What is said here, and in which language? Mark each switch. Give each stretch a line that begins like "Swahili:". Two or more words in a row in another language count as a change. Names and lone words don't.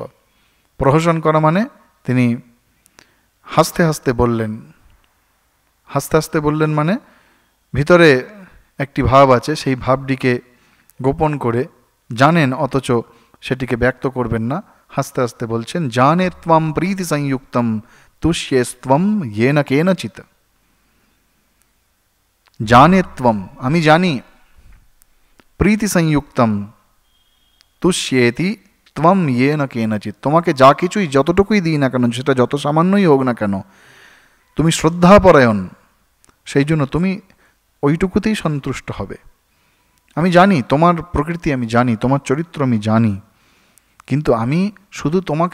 Bangla: প্রহসন করা মানে তিনি হাসতে হাসতে বললেন। হাসতে হাসতে বললেন মানে ভিতরে একটি ভাব আছে, সেই ভাবটিকে গোপন করে জানেন অথচ সেটিকে ব্যক্ত করবেন না। হাসতে হাসতে বলছেন,
Sanskrit: জানে ত্বম প্রীতি সংযুক্তম তুষ্যেস্ত্বম येन केनचित। জানে ত্বম,
Bangla: আমি জানি,
Sanskrit: প্রীতি সংযুক্তম তুষ্যেতি ত্বম येन केनचित,
Bangla: তোমাকে যা কিছুই যতটুকুই দিই না কেন, সেটা যত সামান্যই হোক না কেন, তুমি শ্রদ্ধাপরায়ণ, সেই জন্য তুমি ওইটুকুতেই সন্তুষ্ট হবে। আমি জানি তোমার প্রকৃতি, আমি জানি তোমার চরিত্র, আমি জানি, কিন্তু আমি শুধু তোমাকে